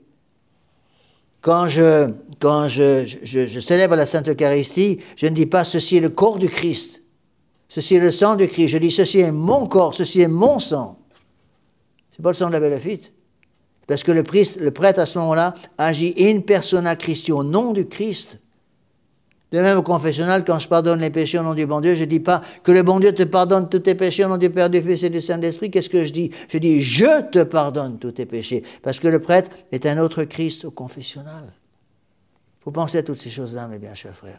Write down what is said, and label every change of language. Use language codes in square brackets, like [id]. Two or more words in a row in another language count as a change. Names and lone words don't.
[fr] Quand je célèbre la Sainte Eucharistie, je ne dis pas « ceci est le corps du Christ », « ceci est le sang du Christ », je dis « ceci est mon corps, ceci est mon sang ». C'est pas le sang de la Béléfite. Parce que le prêtre, à ce moment-là, [la] agit in persona Christi, [fr] au nom du Christ. De même au confessionnal, quand je pardonne les péchés au nom du bon Dieu, je ne dis pas que le bon Dieu te pardonne tous tes péchés au nom du Père, du Fils et du Saint-Esprit. Qu'est-ce que je dis? Je dis, je te pardonne tous tes péchés. Parce que le prêtre est un autre Christ au confessionnal. Il faut penser à toutes ces choses-là, mes bien chers frères.